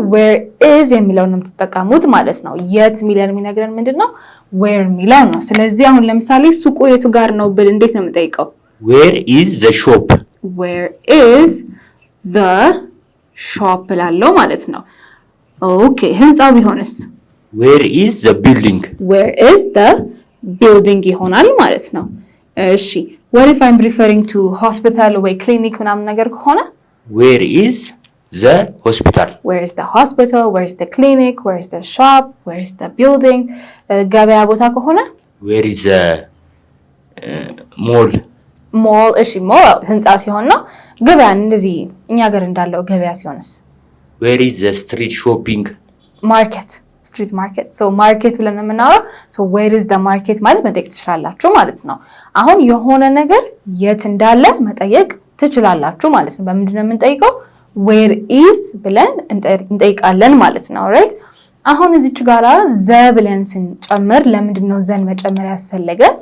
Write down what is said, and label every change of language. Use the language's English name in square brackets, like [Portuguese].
[English] where is [Amharic] የሚለውን ነው የምትጠቀሙት ማለት ነው። የት የሚለን የሚነግረን ምንድነው? where የሚለው ነው። ስለዚህ አሁን ለምሳሌ ሱቁ የቱ ጋር ነው ብል እንዴት ነው የምንጠይቀው? [English] where is the shop where is the shop [Amharic] ላለው ማለት ነው። ኦኬ ህንጻው ቢሆንስ? [English] where is the building where is the building [Amharic] ይሆናል ማለት ነው። እሺ [English] what if I'm referring to hospital ወይ clinic [Amharic] ምናምን ነገር ከሆነ [English] where is the hospital where is the hospital, where is the clinic, where is the shop, where is the building? [Amharic] ገበያ ቦታ ከሆነ [English] where is the mall [Amharic] mall እሺ mall ህንጻ ሲሆን ነው። ገበያ እንደዚህ እኛ ሀገር እንዳለው ገበያ ሲሆንስ [English] where is the street shopping market street market so market [Amharic] ብለን የምናወራው [English] so where is the market [Amharic] ማለት መጠየቅ ትችላላችሁ ማለት ነው። አሁን የሆነ ነገር የት እንዳለ መጠየቅ ትችላላችሁ ማለት ነው። በምንድን ነው የምንጠይቀው? [English] where is [Amharic] ብለን እንጠይቃለን ማለት ነው። ራይት አሁን እዚች ጋራ ዘ ብለን ስንጨምር ለምንድን ነው ዘን መጨመር ያስፈለገ?